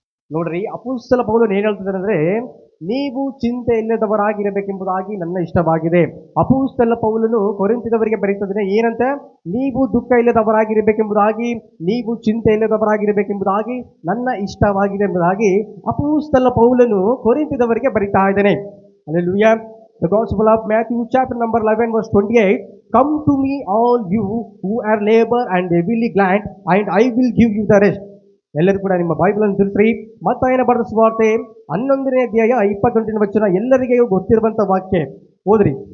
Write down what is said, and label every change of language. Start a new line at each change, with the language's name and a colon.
Kannada: ನೋಡ್ರಿ, ಅಪೊಸ್ತಲ ಪೌಲನು ಏನ್ ಹೇಳ್ತಿದ್ದಾರೆ ಅಂದ್ರೆ, ನೀವು ಚಿಂತೆ ಇಲ್ಲದವರಾಗಿರಬೇಕೆಂಬುದಾಗಿ ನನ್ನ ಇಷ್ಟವಾಗಿದೆ. ಅಪೊಸ್ತಲ ಪೌಲನು ಕೊರಿಂಥದವರಿಗೆ ಬರೀತಿದ್ರೆ ಏನಂತ? ನೀವು ದುಃಖ ಇಲ್ಲದವರಾಗಿರಬೇಕೆಂಬುದಾಗಿ, ನೀವು ಚಿಂತೆ ಇಲ್ಲದವರಾಗಿರಬೇಕೆಂಬುದಾಗಿ ನನ್ನ ಇಷ್ಟವಾಗಿದೆ ಎಂಬುದಾಗಿ ಅಪೊಸ್ತಲ ಪೌಲನು ಕೊರಿಂಥದವರಿಗೆ ಬರೀತಾ ಇದ್ದಾನೆ.
English: Hallelujah. The Gospel of Matthew chapter number 11 verse 28. Come to me all you who are labor and heavily glad, and I will give you the rest.
Kannada: ಎಲ್ಲರೂ ಕೂಡ ನಿಮ್ಮ ಬೈಬಲ್ ಅನ್ನು ತಿರುಗಿಸ್ರಿ. ಮತ್ತಾಯನ ಬರೆದ ಸುವಾರ್ತೆ 11ನೇ ಅಧ್ಯಾಯ 28ನೇ ವಚನ ಎಲ್ಲರಿಗೆ ಗೊತ್ತಿರುವಂತ ವಾಕ್ಯ ಓದ್ರಿ.